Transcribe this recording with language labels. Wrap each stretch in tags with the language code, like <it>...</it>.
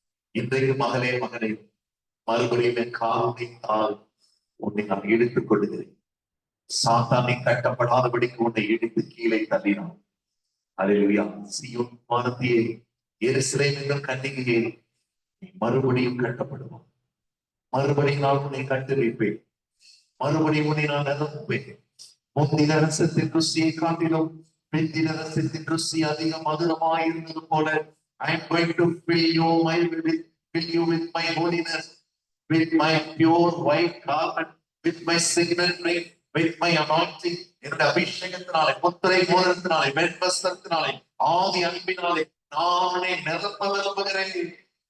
<ta>இன்றைக்கு மகளே மகனே, மறுபடியும் என் காரணத்தால் உன்னை நான் எடுத்துக் கொள்ளுகிறேன். சாத்தானை கட்டப்படாதபடிக்கு உன்னை எடுத்து கீழே தள்ளினான். அல்லேலூயா. சீயோன் வானத்தையே, எருசலேம் என்ற கன்னிகையே, நீ மறுபடியும் கட்டப்படுவான். மறுபடியும் நான் உன்னை கட்டு வைப்பேன். மறுபடியும் உன்னை நான் நிரப்புவேன். முந்தின ரசத்தின் ருசியை காட்டிலும் பிந்தின ரசத்தின் ருசி அதிக மதுரமாய் இருந்தது போல</ta> <en>I am going to fill you with my holiness, with my pure white garment, with my signet ring, with my anointing.</en> <ta>என்னுடைய அபிஷேகத்தினாலே, முத்திரை மோதிரத்தினாலே, வெண்வஸ்திரத்தினாலே, ஆதி அன்பினாலே நானே நிரப்ப விரும்புகிறேன்.</ta>